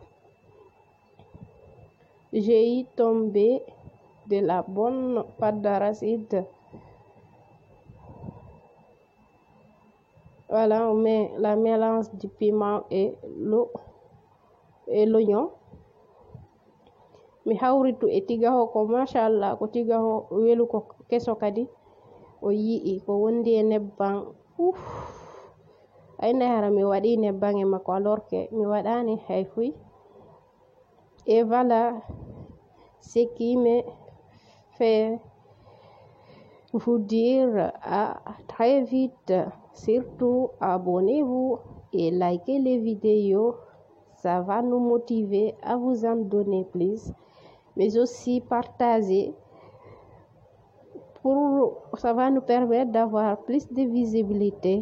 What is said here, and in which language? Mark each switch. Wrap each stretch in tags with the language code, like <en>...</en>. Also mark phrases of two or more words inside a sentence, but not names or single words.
<fr>J'ai y tombé de la bonne pâte d'arachide. Voilà, on met la mélange du piment et l'oignon.</fr> <ff>Mi hawritu e tigaho ko machallah ko tigaho welu ko keso kadi o yi'i ko wondi e nebban ay nehara mi waɗi nebban e makko</ff> <fr>alors que</fr> <ff>mi waɗani hay fuy.</ff> <fr>Et voilà ce qui me fait vous dire à très vite. Surtout abonnez-vous et likez les vidéos, ça va nous motiver à vous en donner plus, mais aussi partager, ça va nous permettre d'avoir plus de visibilité.</fr>